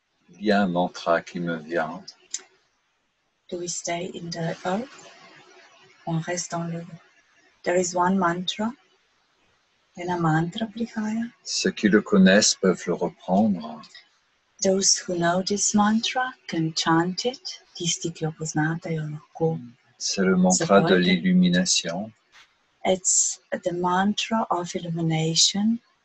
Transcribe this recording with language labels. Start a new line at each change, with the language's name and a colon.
French: Il y a un mantra qui me vient.
English: Do we stay in the earth?
French: On reste dans le...
English: There is one mantra.
Slovenian: Ena mantra prihaja.
French: Ceux qui le connaissent peuvent le reprendre.
English: Those who know this mantra can chant it.
Slovenian: Tisti, ki jo poznate, jo lahko.
French: C'est le mantra de l'illumination.
English: It's the mantra of illumination.